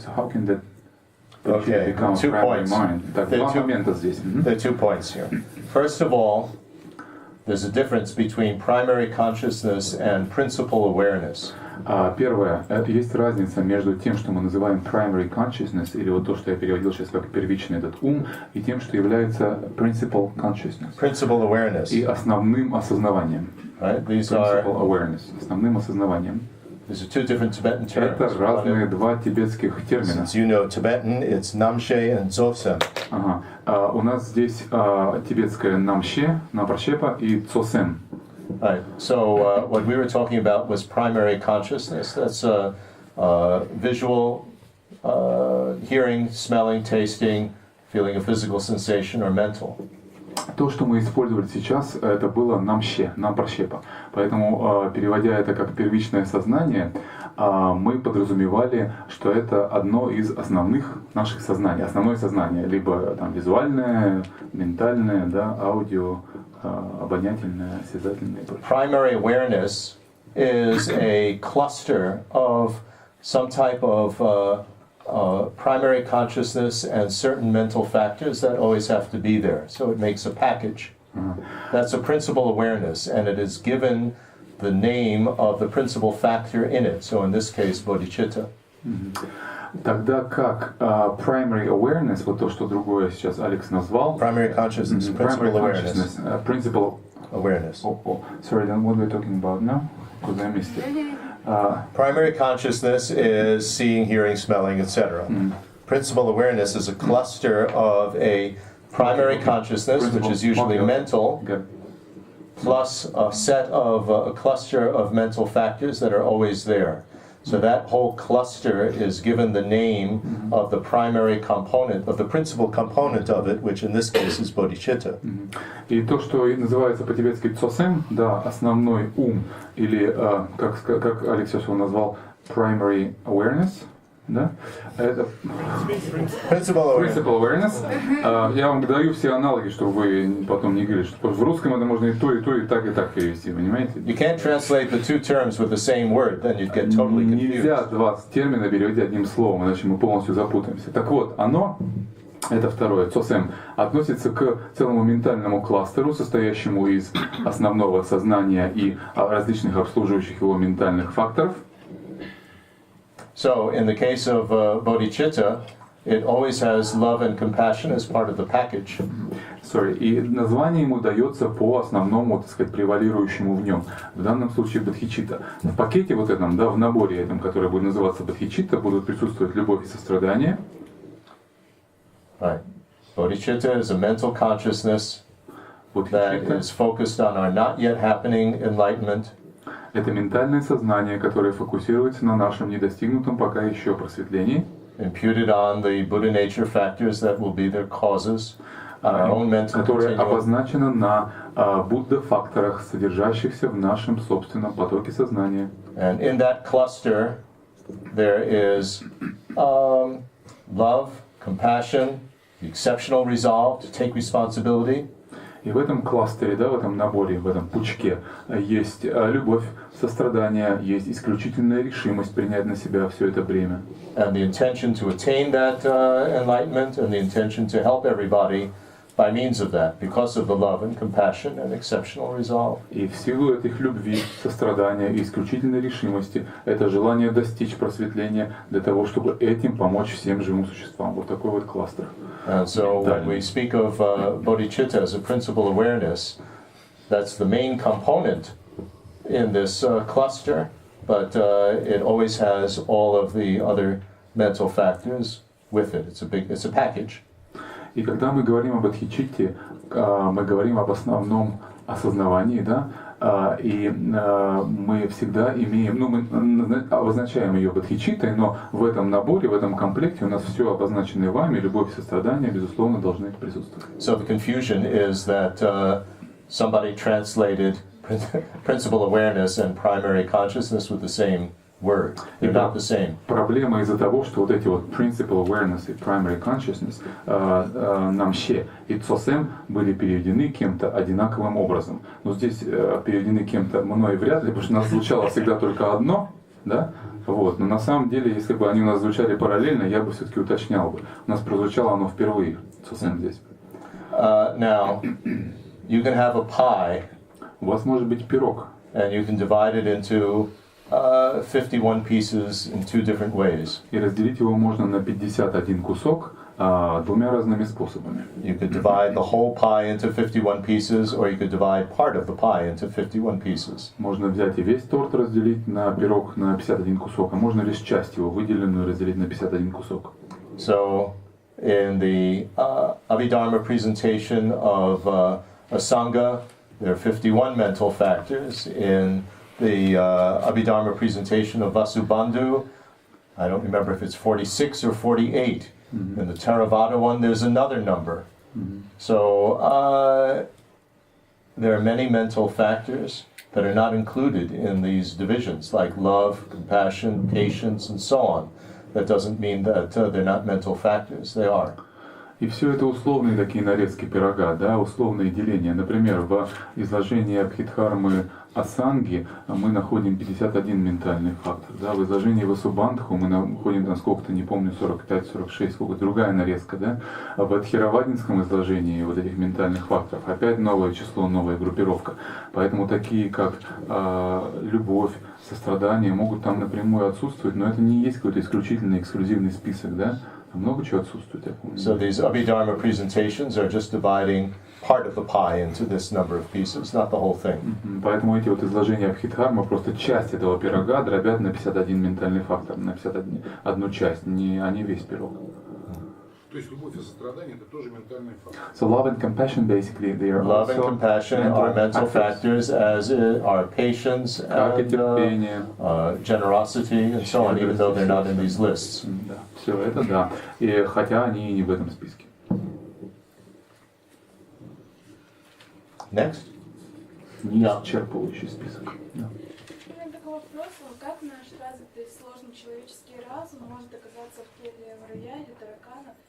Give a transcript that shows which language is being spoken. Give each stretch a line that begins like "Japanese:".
English: So how can that bodhicitta become a primary mind? There are 2 points here. First of all, there's a difference between primary consciousness and principal awareness.
Russian: Первое, есть разница между тем, что мы называем
English: primary consciousness,
Russian: или вот то, что я переводил сейчас как первичный этот ум, и тем, что является
English: principal consciousness. Principal awareness.
Russian: И основным осознаванием.
English: Right? Principal awareness,
Russian: основным осознанием.
English: These are 2 different Tibetan terms.
Russian: Это разные два тибетских термина.
English: Since you know Tibetan, it's namshe and dzogchen.
Russian: Ага. У нас здесь тибетское намше, напрашепа и цосем.
English: Right. So what we were talking about was primary consciousness. That's visual, hearing, smelling, tasting, feeling a physical sensation, or mental.
Russian: То, что мы использовали сейчас, это было намще, напрашепа. Поэтому, переводя это как первичное сознание, мы подразумевали, что это одно из основных наших сознаний. Основное сознание, либо там визуальное, ментальное, да, аудио, обонятельное, осязательное и прочее.
English: Primary awareness is a cluster of some type of primary consciousness and certain mental factors that always have to be there. So it makes a package. That's a principal awareness, and it is given the name of the principal factor in it. So in this case, bodhicitta.
Russian: Тогда как
English: primary awareness,
Russian: вот то, что другое сейчас Алекс назвал.
English: Primary consciousness, principal awareness. Principal awareness. Sorry, then what we're talking about now? Because I missed it. Primary consciousness is seeing, hearing, smelling, etc. Principal awareness is a cluster of a primary consciousness, which is usually mental, plus a cluster of mental factors that are always there. So that whole cluster is given the name of the primary component, of the principal component of it, which in this case is bodhicitta.
Russian: И то, что называется по-тибетски цосем, да, основной ум, или как Алекс его назвал,
English: primary awareness,
Russian: Да? Это
English: Principle awareness. principle awareness.
Russian: Я вам даю все аналоги, чтобы вы потом не говорили, что в русском это можно и то, и так перевести, понимаете?
English: You can't translate the two terms with the same word, then you'd get totally
Russian: Нельзя
English: confused.
Russian: 20 терминов переводить одним словом, иначе мы полностью запутаемся. Так вот, оно, это второе, цосэм, относится к целому ментальному кластеру, состоящему из основного сознания и различных обслуживающих его ментальных факторов.
English: So, in the case of bodhicitta, it always has love and compassion as part of the package.
Russian: И название ему дается по основному, так сказать, превалирующему в нем. В данном случае бодхичитта. В пакете вот этом, да, в наборе этом, который будет называться бодхичитта, будут присутствовать любовь и сострадание.
English: Right. Bodhicitta is a mental consciousness that
Russian: Бодхичитта
English: is focused on our not yet happening enlightenment.
Russian: — это ментальное сознание, которое фокусируется на нашем недостигнутом пока еще просветлении,
English: Imputed on the Buddha nature factors that will be their causes, on our own mental
Russian: которое
English: continuum.
Russian: обозначено на Будда-факторах, содержащихся в нашем собственном потоке сознания.
English: And in that cluster, there is love, compassion, the exceptional resolve to take responsibility.
Russian: И в этом кластере, да, в этом наборе, в этом пучке есть любовь, сострадание, есть исключительная решимость принять на себя все это бремя.
English: And the intention to attain that enlightenment and the intention to help everybody by means of that, because of the love and compassion and exceptional resolve.
Russian: И в силу этих любви, сострадания и исключительной решимости, это желание достичь просветления для того, чтобы этим помочь всем живым существам. Вот такой вот кластер.
English: And so when we speak of bodhicitta as a principal awareness, that's the main component in this cluster, but it always has all of the other mental factors with it. It's a package.
Russian: И когда мы говорим об бодхичитте, мы говорим об основном осознавании, да, и мы всегда имеем, мы обозначаем ее бодхичиттой, но в этом наборе, в этом комплекте у нас все обозначенное вами, любовь и сострадание, безусловно, должны присутствовать.
English: So the confusion is that somebody translated principal awareness and primary consciousness with the same word. They're not the same.
Russian: Проблема из-за того, что вот эти вот
English: principal awareness
Russian: и
English: primary consciousness,
Russian: намще и цосэм были переведены кем-то одинаковым образом. Но здесь переведены кем-то мной вряд ли, потому что у нас звучало всегда только одно, да? Вот. Но на самом деле, если бы они у нас звучали параллельно, я бы все-таки уточнял бы. У нас прозвучало оно впервые, цосэм здесь.
English: Now, you can have a pie,
Russian: У вас может быть пирог,
English: and you can divide it into 51 pieces in two different ways.
Russian: и разделить его можно на 51 кусок двумя разными способами.
English: You could divide the whole pie into 51 pieces, or you could divide part of the pie into 51 pieces.
Russian: Можно взять и весь торт разделить на пирог на 51 кусок, а можно лишь часть его выделенную разделить на 51 кусок.
English: So, in the Abhidharma presentation of a Sangha, there are 51 mental factors. In the Abhidharma presentation of Vasubandhu, I don't remember if it's 46 or 48. In the Theravada one, there's another number. So there are many mental factors that are not included in these divisions, like love, compassion, patience, and so on. That doesn't mean that they're not mental factors. They are.
Russian: И все это условные такие нарезки пирога, да, условные деления. Например, в изложении Абхидхармы Асанги мы находим 51 ментальный фактор. Да, в изложении Васубандху мы находим там сколько-то, не помню, 45-46, сколько-то другая нарезка. Да? А в Адхиравадинском изложении вот этих ментальных факторов опять новое число, новая группировка. Поэтому такие как любовь, сострадание могут там напрямую отсутствовать, но это не есть какой-то исключительный, эксклюзивный список. Да? Много чего отсутствует.
English: So these Abhidharma presentations are just dividing part of the pie into this number of pieces, not the whole thing.
Russian: Поэтому эти вот изложения Абхидхармы просто часть этого пирога дробят на 51 ментальный фактор, на 51 часть, а не весь пирог. То есть любовь и сострадание это тоже ментальные факторы.
English: So love and compassion basically they are Love and also compassion are mental factors, as are patience
Russian: Как и терпение.
English: and generosity and so on, even though they're not in these lists.
Russian: Да, все это да. И хотя они и не в этом списке. Next. Не исчерпывающий список. Да. такой вопрос, как наш развитый сложный человеческий разум может оказаться в теле муравья или таракана?